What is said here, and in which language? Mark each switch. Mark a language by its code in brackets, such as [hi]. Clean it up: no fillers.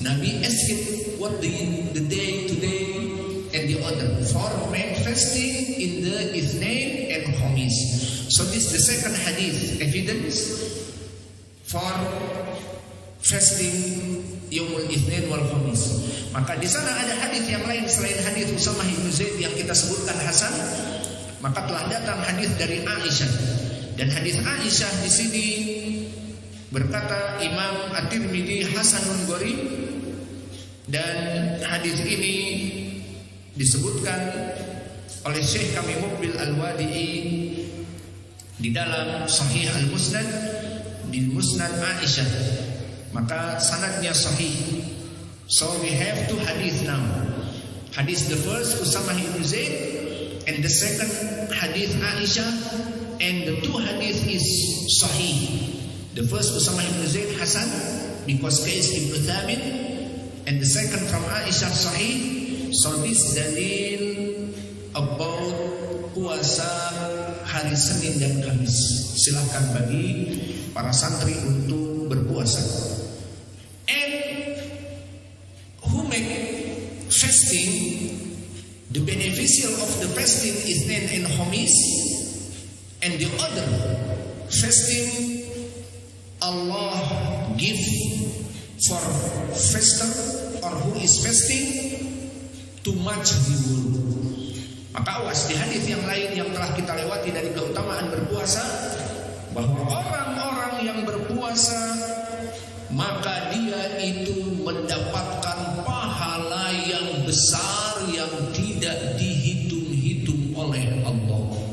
[en] Nabi asked what the day today and the other. For men fasting in the Ithnain and Khamis. So this is the second hadith evidence for fasting [ar] Yaumul Ithnain wal Khamis. [id] Maka di sana ada hadis yang lain selain hadis Usamah bin Zaid yang kita sebutkan hasan. Maka telah datang hadis dari Aisyah. Dan hadis Aisyah di sini berkata Imam At-Tirmidzi [ar] hasanun gharib, [id] dan hadis ini disebutkan oleh Syekh kami Muqbil Al-Wadi'i di dalam Sahih Al-Musnad, di Musnad Aisyah. Maka sanadnya sahih. [en] So we have two hadith now. Hadith the first Usamah ibn Zaid, and the second hadith Aisyah, and the two hadith is sahih. The first Usamah ibn Zaid hasan because Qais ibn Thabit, and the second from Aisyah sahih. So this [id] dalil [en] about [id] puasa hari Senin dan Kamis. Silakan bagi para santri untuk berpuasa. [en] And who make fasting, the beneficial of the fasting is then in Khamis, and the other fasting Allah give for faster or who is fasting too much reward. [id] Maka awas, di hadis yang lain yang telah kita lewati dari keutamaan berpuasa, bahwa orang-orang yang berpuasa maka dia itu mendapatkan pahala yang besar yang tidak dihitung-hitung oleh Allah.